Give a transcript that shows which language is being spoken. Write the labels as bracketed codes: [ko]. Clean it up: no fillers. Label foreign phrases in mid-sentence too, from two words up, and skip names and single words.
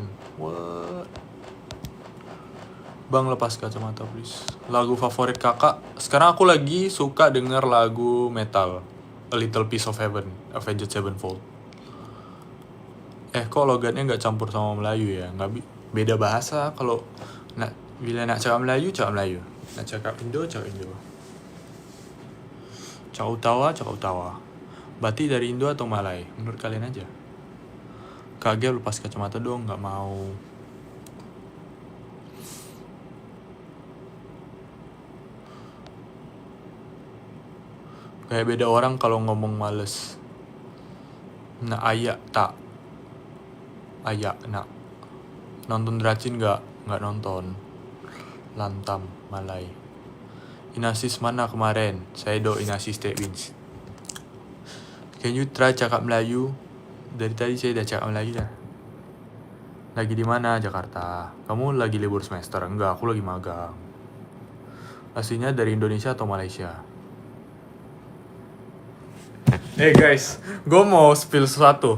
[en] What? [id] Bang, lepas kacamata please. Lagu favorit kakak? Sekarang aku lagi suka denger lagu metal, A Little Piece of Heaven, Avenged Sevenfold. Kok logatnya gak campur sama Melayu ya? Beda bahasa. [ms] Kalau bila nak cakap Melayu, nak cakap Indo, cakap Indo. Cakap Utawa. [id] Batik dari Indo atau Malay? Menurut kalian aja. Kagak lepas kacamata dong, gak mau. Kayak beda orang kalau ngomong males. [ms] Nak ayak tak? Ayak nak. [id] Nonton Dracin gak nonton. Lantam, Malay. Inasis mana kemarin? [ms] Saya do Inasis State Wins. [en] Can you try [ms] cakap Melayu? Dari tadi saya dah cakap Melayu dah. [id] Lagi di mana? Jakarta. Kamu lagi libur semester? Enggak, aku lagi magang. Aslinya dari Indonesia atau Malaysia? Guys, gue mau spill sesuatu.